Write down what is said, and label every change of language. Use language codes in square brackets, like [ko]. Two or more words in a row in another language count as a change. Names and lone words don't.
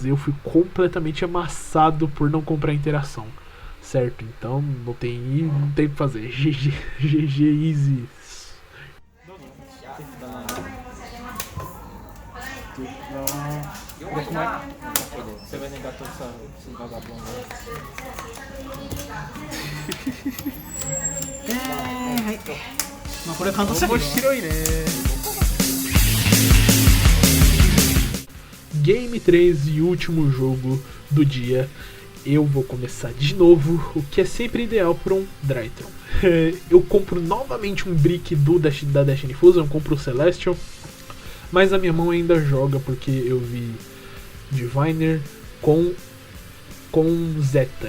[pt] Eu fui completamente amassado por não comprar interação. Certo? Então não tem o que fazer. [en] GG, GG easy. [pt] Você vai negar todos esses vagabundos. [ja] まあこれ簡単そうやけどな。白いね。 [pt] Game 3 e último jogo do dia. Eu vou começar de novo, o que é sempre ideal para um Drytron. Eu compro novamente um brick da Destiny Fusion, eu compro o Celestial, mas a minha mão ainda joga porque eu vi Diviner com Zeta.